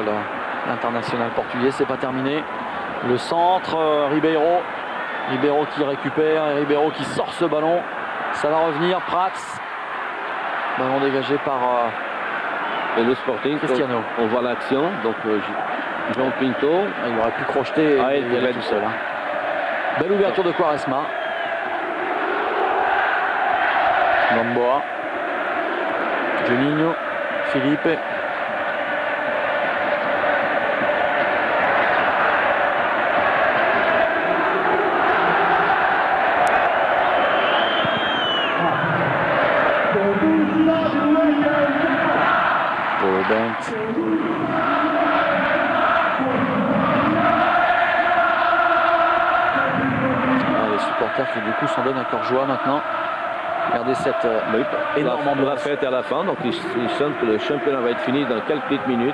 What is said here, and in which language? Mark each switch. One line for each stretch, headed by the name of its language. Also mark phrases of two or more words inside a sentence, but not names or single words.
French: L'international portugais, c'est pas terminé. Le centre, Ribeiro qui récupère et Ribeiro qui sort ce ballon. Ça va revenir, Prats. Ballon dégagé par le Sporting. Cristiano. On voit l'action. Donc João Pinto. Il aurait pu crocheter et il est tout seul. Belle ouverture de Quaresma. Gamboa. Juninho. Felipe. Paulo Bento. Les supporters qui du coup s'en donnent à cœur joie maintenant. Regardez cette énorme ambiance. La fête à la fin, donc ils sentent que le championnat va être fini dans quelques petites minutes.